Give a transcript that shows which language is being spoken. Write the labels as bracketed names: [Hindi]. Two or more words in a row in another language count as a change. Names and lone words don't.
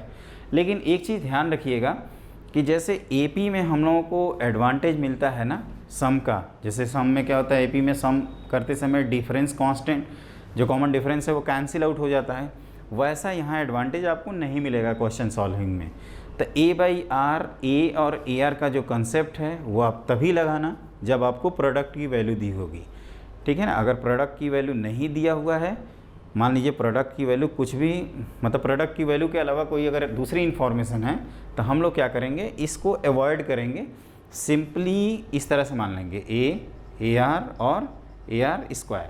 [Hindi] लेकिन एक चीज़ ध्यान रखिएगा कि जैसे एपी में हम लोगों को एडवांटेज मिलता है ना सम का, जैसे सम में क्या होता है, एपी में सम करते समय [English] difference constant [Hindi] जो [English] common difference [Hindi] है वो [English] cancel out [Hindi] हो जाता है, वैसा यहाँ एडवांटेज आपको नहीं मिलेगा [English] question solving [Hindi] में। तो a/r a और ar का जो कंसेप्ट है वो आप तभी लगाना जब आपको प्रोडक्ट की वैल्यू दी होगी। ठीक है ना। अगर प्रोडक्ट की वैल्यू नहीं दिया हुआ है, मान लीजिए प्रोडक्ट की वैल्यू कुछ भी, मतलब प्रोडक्ट की वैल्यू के अलावा कोई अगर दूसरी इन्फॉर्मेशन है, तो हम लोग क्या करेंगे, इसको अवॉइड करेंगे, सिंपली इस तरह से मान लेंगे a/ar और ar स्क्वायर।